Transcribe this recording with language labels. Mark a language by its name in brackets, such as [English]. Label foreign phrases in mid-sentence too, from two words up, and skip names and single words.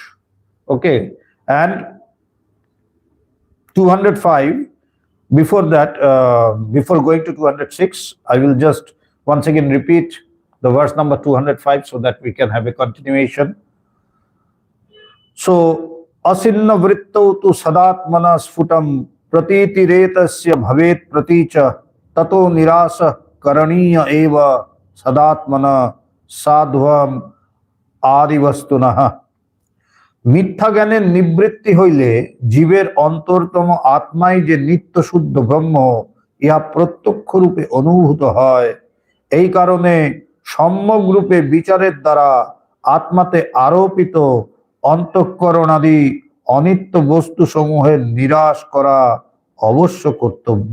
[English] Okay, and 205. Before that, before going to 206, I will just once again repeat the verse number 205 so that we can have a continuation. So, [Sanskrit] आसिन्न वृत्तौ तु सदात्मना स्फुटं प्रतीतिरेतस्य भवेत् प्रतीच ततो निरास करणीय एव सदात्मना साध्वम् आदिवस्तुनः. [Bangla] মিথ্যা জ্ঞানের নিবৃত্তি হইলে জীবের অন্তরতম আত্মাই যে নিত্য শুদ্ধ ব্রহ্ম, ইহা প্রত্যক্ষ রূপে অনুভূত হয়। এই কারণে সম্যক রূপে বিচারের দ্বারা আত্মাতে আরোপিত অন্তঃকরণাদি অনিত্য বস্তু সমূহের নিরাশ করা অবশ্য কর্তব্য।